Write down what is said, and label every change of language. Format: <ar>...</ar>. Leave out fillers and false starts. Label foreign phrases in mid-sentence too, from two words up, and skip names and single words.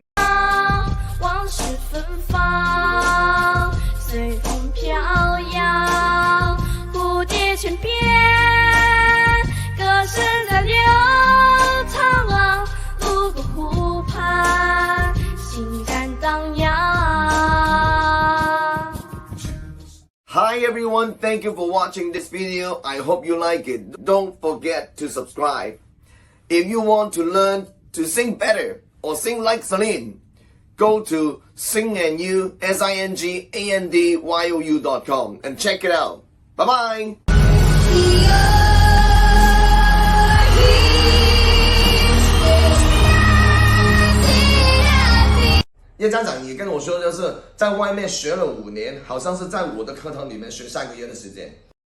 <zh>往事芬芳，隨風飄搖，蝴蝶泉邊，歌聲在流淌，路過湖畔，欣然蕩漾。</zh> <en>Hi everyone, thank you for watching this video. I hope you like it. Don't forget to subscribe. If you want to learn to sing better or sing like Celine, go to SingNU, SingAndYou.com and check it out. Bye bye.</en> <zh>叶家长也跟我说，就是在外面学了5年，好像是在我的课堂里面学3个月的时间。</zh>